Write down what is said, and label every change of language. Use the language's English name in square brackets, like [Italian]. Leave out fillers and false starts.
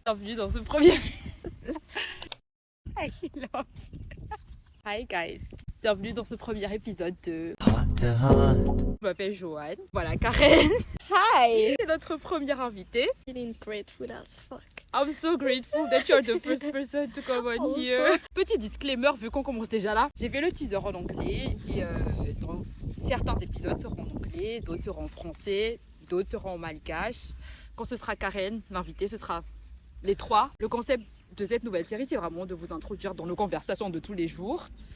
[French] Bienvenue dans ce premier... [English] Hi, love. Hi guys. [French] Bienvenue dans ce premier épisode de Heart to Heart. Je m'appelle Joanne. Voilà, Karen. Hi. C'est notre première invitée. [English] Feeling grateful as fuck. I'm so grateful that you're the first person to come on here. [French] Petit disclaimer, vu qu'on commence déjà là, j'ai fait le teaser en anglais et dans certains épisodes seront en anglais, d'autres seront en français, d'autres seront en malgache. Quand ce sera Karen, l'invitée, ce sera les trois. Le concept de cette nouvelle série, c'est vraiment de vous introduire dans nos conversations de tous les jours.